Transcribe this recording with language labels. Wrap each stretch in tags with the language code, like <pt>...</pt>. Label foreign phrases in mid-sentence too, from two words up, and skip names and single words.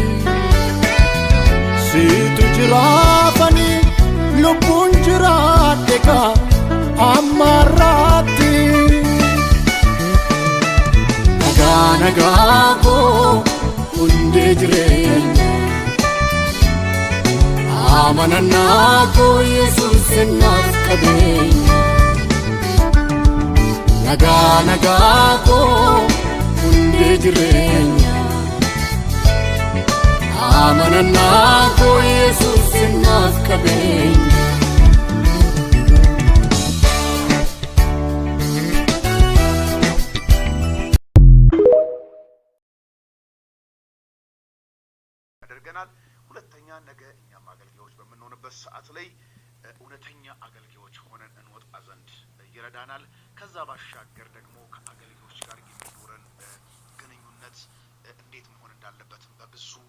<om>situ jirafani lubun jirateka amarati nagako unde jirenya amananako Yesus nafkabenya nagako unde jirenya amananako Yesus nafkabenya</om> <am>ሁለተኛ ነገ እኛም አገልጋዮች በመንሆንበት ሰዓት ላይ እውነተኛ አገልጋዮች ሆነን እንወጣ ዘንድ ይረዳናል። ከዛ ባሻገር ደግሞ ከአገልጋዮች ጋር የሚኖረን ግንኙነት እንዴት መሆን እንዳለበት በብዙ</am>